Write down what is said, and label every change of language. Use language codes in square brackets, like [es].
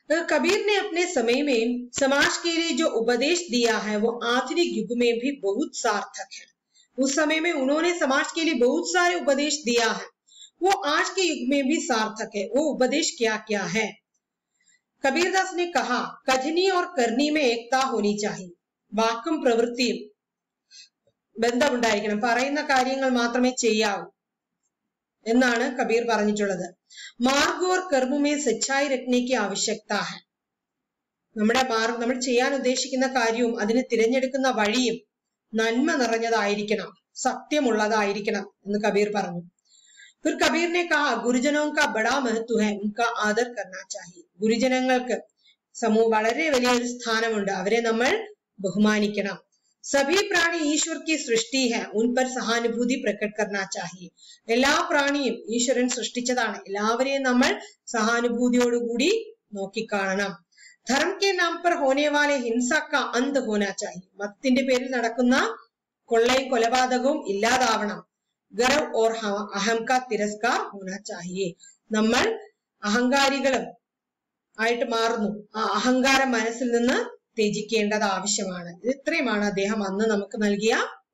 [hi] कबीर ने अपने समय में समाज के लिए जो उपदेश दिया है वो आधुनिक युग में भी बहुत सार्थक है. उस समय में उन्होंने समाज के लिए बहुत सारे उपदेश दिया है, वो आज के युग में भी सार्थक है. वो उपदेश क्या क्या है? कबीरदास ने कहा, कथनी और करनी में एकता होनी चाहिए. [ml] വാക്കും പ്രവൃത്തിയും ബന്ധമുണ്ടായിരിക്കണം, പറയുന്ന കാര്യങ്ങൾ മാത്രമേ ചെയ്യാവൂ എന്നാണ് കബീർ പറഞ്ഞിട്ടുള്ളത്. [hi] മാർഗ് ഓർ കർമ്മമേ സച്ചായി രഖ്നെ കി ആവശ്യകത ഹൈ. [ml] നമ്മൾ ചെയ്യാൻ ഉദ്ദേശിക്കുന്ന കാര്യവും അതിന് തിരഞ്ഞെടുക്കുന്ന വഴിയും നന്മ നിറഞ്ഞതായിരിക്കണം, സത്യമുള്ളതായിരിക്കണം എന്ന് കബീർ പറഞ്ഞു. [hi] फिर कबीर ने कहा, गुरुजनों का बड़ा महत्व है, उनका आदर करना चाहिए. [ml] ഗുരുജനങ്ങൾക്ക് വളരെ വലിയൊരു സ്ഥാനമുണ്ട്, അവരെ നമ്മൾ ബഹുമാനിക്കണം. [hi] सभी प्राणी ईश्वर की सृष्टि है, उन पर सहानुभूति प्रकट करना चाहिए. [ml] എല്ലാ പ്രാണിയും ഈശ്വരൻ സൃഷ്ടിച്ചതാണ്, എല്ലാവരെയും നമ്മൾ സഹാനുഭൂതിയോടുകൂടി നോക്കിക്കാണണം. [hi] धर्म के नाम पर होने वाले हिंसा का अंत होना चाहिए. [ml] മതത്തിന്റെ പേരിൽ നടക്കുന്ന കൊള്ളയും കൊലപാതകവും ഇല്ലാതാവണം. [hi] गर्व और अहम का तिरस्कार होना चाहिए. [ml] നമ്മൾ അഹങ്കാരികളും ആയിട്ട് മാറുന്നു, ആ അഹങ്കാരം മനസ്സിൽ നിന്ന് ത്യജിക്കേണ്ടത് ആവശ്യമാണ്. ഇത്രയുമാണ് അദ്ദേഹം അന്ന് നമുക്ക് നൽകിയ